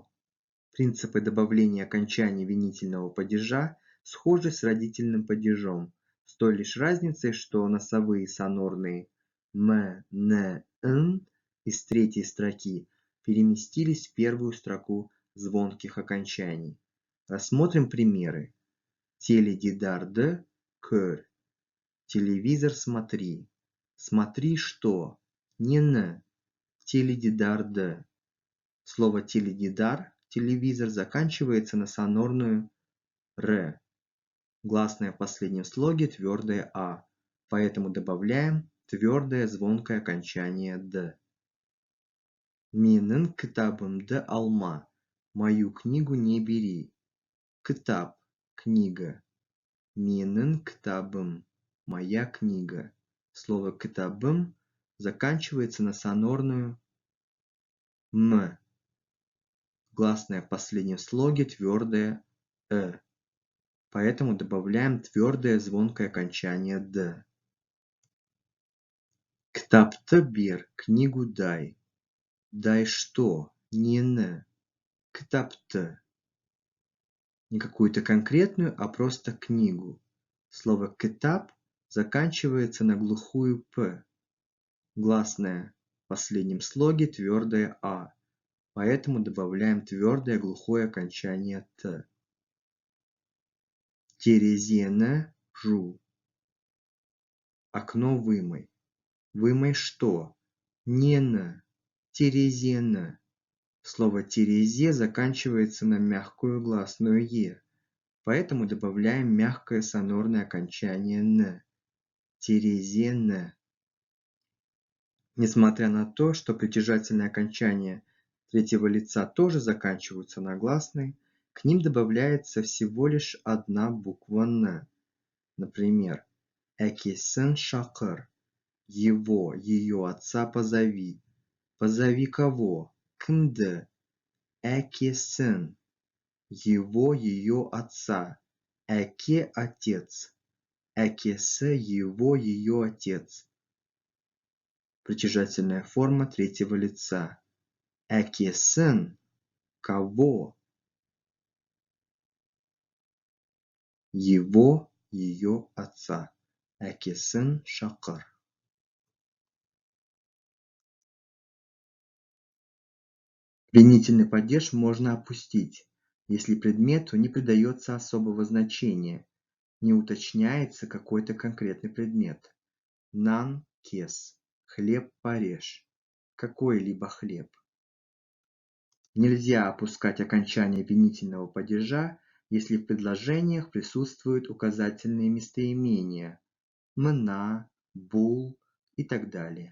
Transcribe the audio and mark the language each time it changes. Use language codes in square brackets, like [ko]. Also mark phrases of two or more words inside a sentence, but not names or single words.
[ru] Принципы добавления окончаний винительного падежа схожи с родительным падежом, с той лишь разницей, что носовые сонорные м, н, н из третьей строки переместились в первую строку звонких окончаний. Рассмотрим примеры. [kk] Теледидарды көр. [ru] Телевизор смотри. Смотри что? [kk] Нені. Теледидарды. [ru] Слово теледидар, телевизор, заканчивается на сонорную р. Гласное в последнем слоге твердое а, поэтому добавляем твердое звонкое окончание д. [kk] Менің кітабымды алма. [ru] Мою книгу не бери. [kk] Кітап – книга. Менің кітабым – [ru] моя книга. Слово кітабым заканчивается на сонорную м. Гласное в последнем слоге твердое поэтому добавляем твердое звонкое окончание д. [kk] Кітапты бер, [ru] книгу дай. Дай что? [kk] Нені. Кітапты. [ru] Не какую-то конкретную, а просто книгу. Слово кітап заканчивается на глухую п. Гласное в последнем слоге твердое а, поэтому добавляем твердое глухое окончание т. [kk] Терезені жу. [ru] Окно вымой. Вымой что? [kk] Нені. Терезені. [ru] Слово терезе заканчивается на мягкую гласную е, поэтому добавляем мягкое сонорное окончание н. [kk] Терезені. [ru] Несмотря на то, что притяжательные окончания третьего лица тоже заканчиваются на гласной, к ним добавляется всего лишь одна буква н. Например, [kk] әкесін шақыр. [ru] Его, ее отца позови. Позови кого? [kk] Кімді? Әкесін. [ru] Его, ее отца. Әке – отец. Әкесі, его, ее отец. Притяжательная форма третьего лица. [kk] Әкесін. Кого? [ru] Его, ее отца. [kk] Әкесін шақыр. [ru] Винительный падеж можно опустить, если предмету не придается особого значения, не уточняется какой-то конкретный предмет. [kk] Нан кес. [ru] Хлеб порежь. Какой-либо хлеб. Нельзя опускать окончание винительного падежа, если в предложениях присутствуют указательные местоимения мына, бул и так далее.